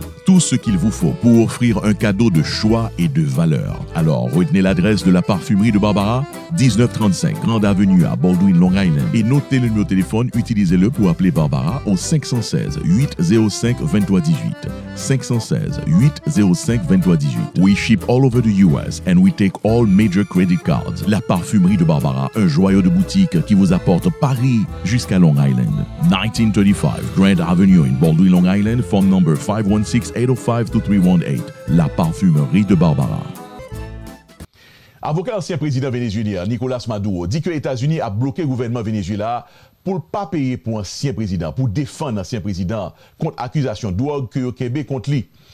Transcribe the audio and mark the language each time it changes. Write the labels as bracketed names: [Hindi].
[French] Tout ce qu'il vous faut pour offrir un cadeau de choix et de valeur. Alors, retenez l'adresse de la Parfumerie de Barbara, 1935 Grande Avenue à Baldwin, Long Island, et notez le numéro de téléphone, utilisez-le pour appeler Barbara au 516 805 2318. 516 805 2318. [English] We ship all over the US and we take all major credit cards. [French] La Parfumerie de Barbara, un joyau de boutique qui vous apporte Paris jusqu'à Long Island. [English] 1935 Grand Avenue in Baldwin, Long Island, phone number 516-805-2318. [French] La Parfumerie de Barbara. Avocat ancien président vénézuélien Nicolas Maduro dit que les États-Unis a bloqué le gouvernement vénézuélien pour ne pas payer pour ancien président, pour défendre ancien président contre accusation de drogue que le Québec contre lui.